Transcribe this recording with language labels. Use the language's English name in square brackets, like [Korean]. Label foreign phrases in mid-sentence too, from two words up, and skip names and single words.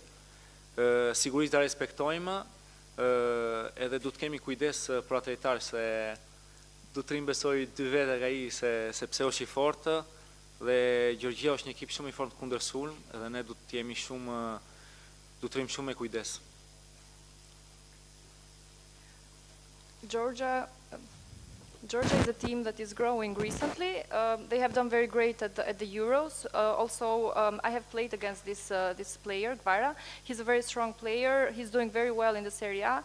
[Albanian] Sigurisht ta respektojmë, edhe du të kemi kujdes për atë lojtar, se du të rinë besoj 2 vete nga i sepse është i fortë, dhe Gjergjia është një ekip shumë i fortë kundër sulm, edhe ne du të jemi shumë, du të rinë shumë me kujdes. [English] Georgia is a team that is growing recently. They have done very great at the Euros. Also, I have played against this player, Gvara. He's a very strong player. He's doing very well in the Serie A.